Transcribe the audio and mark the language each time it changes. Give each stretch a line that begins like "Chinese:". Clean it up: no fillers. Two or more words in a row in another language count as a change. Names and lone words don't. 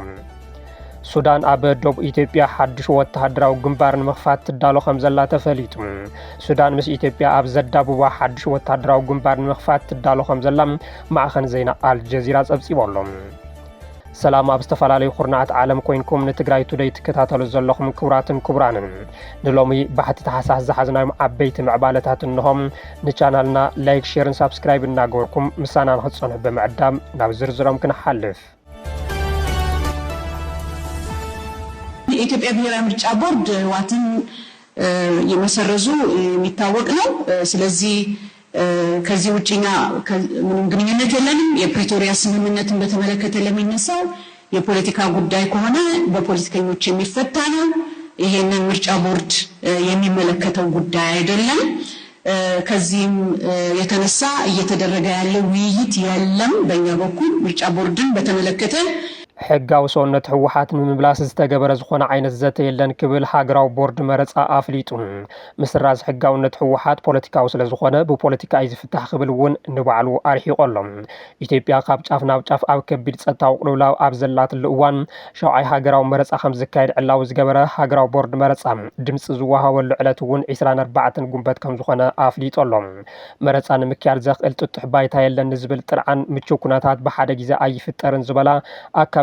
Tigrinya: ሱዳን ኣብ ደቡብ ኢትዮጵያ ሓድሽ ወተሃደራዊ ግንባር ንምኽፋት ትዳሎ ከም ዘላ ተፈሊጡ ሱዳን ምስ ኢትዮጵያ ኣብ ዘዳብባ ሓድሽ ወተሃደራዊ ግንባር ንምኽፋት ትዳሎ ከም ዘላ ማዕኸን ዜና ኣልጀዚራ ጸብጺቦሎም። ሰላም ኣብ ዝተፈላለዩ ኩርናዓት ዓለም ኮይንኩም ንትግራይ ቱደይ ትከታተሉ ዘለኹም ክቡራትን ክቡራንን ንሎሚ ባሕቲ ተሓሳስ ዝሓዝናዮም ዓበይቲ ምዕባለታት እንሆም ንቻናልና ላይክ ሼርን ሳብስክራይብ እናገበርኩም ምሳና ንኽትጸንሑ ብምዕዳም ናብ ዝርዝሮም ክንሓልፍ።
Amharic: የኢትዮጵያ ብሔራዊ ምርጫ ቦርድ ህወሓትን የመሰረዙ የሚታወቅ ነው። ስለዚህ ከዚህ ውጪኛ ምንም ግንኙነት የለንም። የፕሪቶሪያ ስምምነትን በተመለከተ ለሚነሳው የፖለቲካ ጉዳይ ከሆነ በፖለቲከኞች የሚፈታ ነው። ይሄንን ምርጫ ቦርድ የሚመለከተው ጉዳይ አይደለም። ከዚህም የተነሳ እየተደረገ ያለው ውይይት የለም። በእኛ በኩል ምርጫ ቦርድን በተመለከተ
Tigrinya: ሕጋዊ ሰውነት ህወሓት ንምምላስ ዝተገበረ ዝኾነ ዓይነት ዘተ የለን ክብል ሃገራዊ ቦርድ መረፃ ኣፍሊጡ ምስራዝ ሕጋውነት ህወሓት ፖለቲካዊ ስለ ዝኾነ ብፖለቲካ እዩ ዝፍታሕ ክብል እውን ንባዕሉ ኣርሒቑ ኣሎ። ኢትዮጵያ ካብ ጫፍ ናብ ጫፍ ኣብ ከቢድ ፀጥታዊ ቅልውላው ኣብ ዘላትሉ እዋን ሸውዓይ ሃገራዊ መረፃ ከም ዝካየድ ዕላዊ ዝገበረ ሃገራዊ ቦርድ መረፃ ድምፂ ዝወሃበሉ ዕለት እውን 24 ጉንበት ከም ዝኾነ ኣፍሊጡ ኣሎ። መረፃ ንምክያድ ዘኽእል ጥጡሕ ባይታ የለን ንዝብል ጥርዓን ምቹው ኩነታት ብሓደ ግዜ ኣይፍጠርን ዝበላ ኣካባቢ